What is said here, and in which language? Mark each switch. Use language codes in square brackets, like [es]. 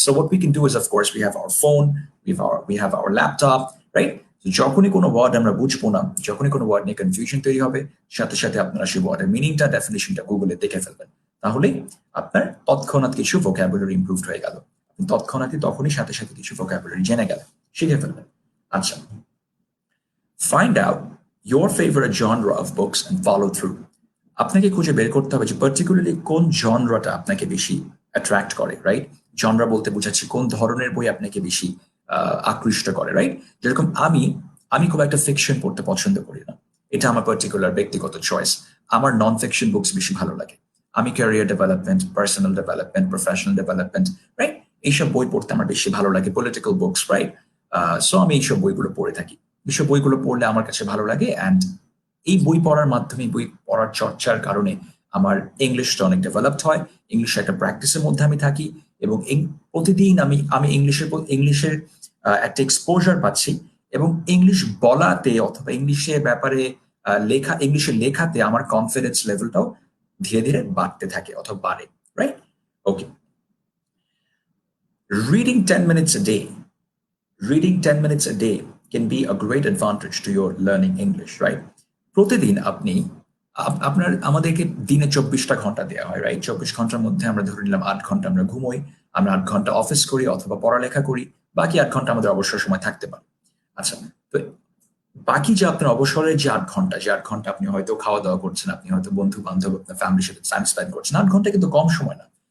[en] So what we can do is of course we have our phone, we have our laptop, right. [bn] যখনই কোনো word আমরা বুঝবো না, যখনই কোনো ওয়ার্ড নিয়ে কনফিউশন তৈরি হবে, সাথে সাথে আপনারা সেই ওয়ার্ডের মিনিংটা, ডেফিনেশনটা গুগলে দেখে ফেলবেন। তাহলেই আপনার তৎক্ষণাৎ কিছু ভোকাবুলারি ইমপ্রুভড হয়ে গেল। তৎক্ষণাৎই তখনই সাথে সাথে কিছু ভোকাবুলারি জেনে গেলেন, শিখে ফেলবেন। আচ্ছা, [en] find out your favorite genre of books and follow through. [bn] আপনাকে খুঁজে বের করতে হবে যে পার্টিকুলারলি কোন জনরাটা আপনাকে বেশি অ্যাট্রাক্ট করে, রাইট। জনরা বলতে বোঝাচ্ছি কোন ধরনের বই আপনাকে বেশি আকৃষ্ট করে, রাইট। যেরকম আমি আমি খুব একটা ফিকশন পড়তে পছন্দ করি না, এটা আমার পার্টিকুলার ব্যক্তিগত চয়েস। আমার নন ফিকশন বুকস বেশি ভালো লাগে। আমি career development, personal development, professional development, right, এইসব বই পড়তে আমার বেশি ভালো লাগে, পলিটিক্যাল বুকস, রাইট। সো আমি এইসব বইগুলো পড়ে থাকি। এইসব বইগুলো পড়লে আমার কাছে ভালো লাগে, অ্যান্ড এই বই পড়ার মাধ্যমে, বই পড়ার চর্চার কারণে আমার ইংলিশটা অনেক ডেভেলপড হয়, ইংলিশের একটা প্র্যাকটিসের মধ্যে আমি থাকি, এবং প্রতিদিন আমি আমি ইংলিশের একটা এক্সপোজার পাচ্ছি, এবং ইংলিশ বলাতে অথবা ইংলিশের ব্যাপারে ইংলিশে লেখাতে আমার কনফিডেন্স লেভেলটাও ধীরে ধীরে বাড়তে থাকে অথবা বাড়ে, right. [en] Okay, reading 10 minutes a day, reading 10 minutes a day can be a great advantage to your learning English, right? [bn] প্রতিদিন আপনি আমাদেরকে দিনে 24টা ঘন্টা দেওয়া হয়, রাইট। 24 ঘন্টার মধ্যে আমরা ধরে নিলাম 8 ঘন্টা আমরা ঘুমোই, আমরা 8 ঘন্টা অফিস করি অথবা পড়ালেখা করি, বাকি 8 ঘন্টা আমাদের অবসর সময় থাকতে পারে। আচ্ছা, তো বাকি যে আপনার অবসরের যে 8 ঘন্টা, যে 8 ঘন্টা আপনি হয়তো খাওয়া দাওয়া করছেন, আপনি হয়তো বন্ধু বান্ধব, আপনার ফ্যামিলির সাথে টাইম স্পেন্ড করছেন, 8 ঘন্টা কিন্তু কম সময় না।